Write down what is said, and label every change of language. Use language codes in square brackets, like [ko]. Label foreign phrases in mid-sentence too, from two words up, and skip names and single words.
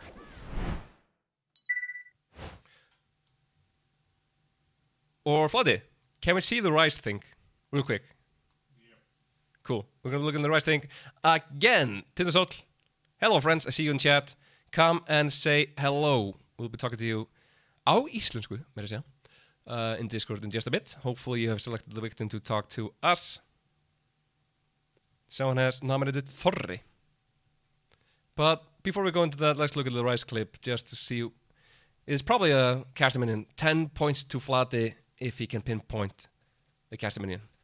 [en] Or Floody, can we see the Rise thing? Real quick. Yeah. Cool. We're gonna look in the Rise thing again. Tindastóll, hello friends, I see you in chat. Come and say hello. We'll be talking to you [is] á íslensku, meira að segja, [en] in Discord in just a bit. Hopefully you have selected the victim to talk to us. Someone has nominated Þorri. But before we go into that, let's look at the Rise clip just to see. It's probably a caster minion. 10 points to Flati if he can pinpoint the caster minion.